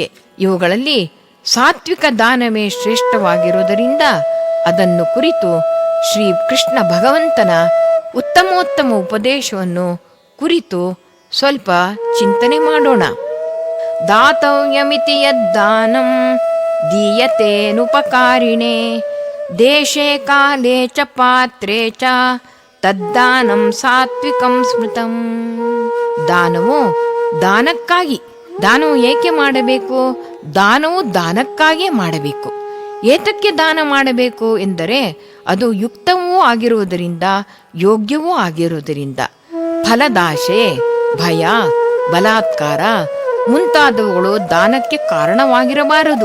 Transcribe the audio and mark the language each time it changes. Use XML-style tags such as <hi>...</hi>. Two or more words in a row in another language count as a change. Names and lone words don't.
<kn>ಇವುಗಳಲ್ಲಿ ಸಾತ್ವಿಕ ದಾನವೇ ಶ್ರೇಷ್ಠವಾಗಿರುವುದರಿಂದ ಅದನ್ನು ಕುರಿತು ಶ್ರೀ ಕೃಷ್ಣ ಭಗವಂತನ ಉತ್ತಮೋತ್ತಮ ಉಪದೇಶವನ್ನು ಕುರಿತು ಸ್ವಲ್ಪ ಚಿಂತನೆ ಮಾಡೋಣ.</kn> <sa>ದಾತವ್ಯಮಿತಿ ಯದ್ದಾನಂ ದೀಯತೇನುಪಕಾರಿಣೇ ದೇಶೇ ಕಾಲೇ ಚ ಪಾತ್ರೇ ಚ ತದ್ದಾನಂ ಸಾತ್ವಿಕಂ ಸ್ಮೃತಂ.</sa> <kn>ದಾನವು ದಾನಕ್ಕಾಗಿ. ದಾನವು ಏಕೆ ಮಾಡಬೇಕು? ದಾನವು ದಾನಕ್ಕಾಗಿಯೇ ಮಾಡಬೇಕು. ಏತಕ್ಕೆ ದಾನ ಮಾಡಬೇಕು ಎಂದರೆ ಅದು ಯುಕ್ತವೂ ಆಗಿರುವುದರಿಂದ, ಯೋಗ್ಯವೂ ಆಗಿರುವುದರಿಂದ. ಫಲದಾಶೆ, ಭಯ, ಬಲಾತ್ಕಾರ ಮುಂತಾದವುಗಳು ದಾನಕ್ಕೆ ಕಾರಣವಾಗಿರಬಾರದು.</kn>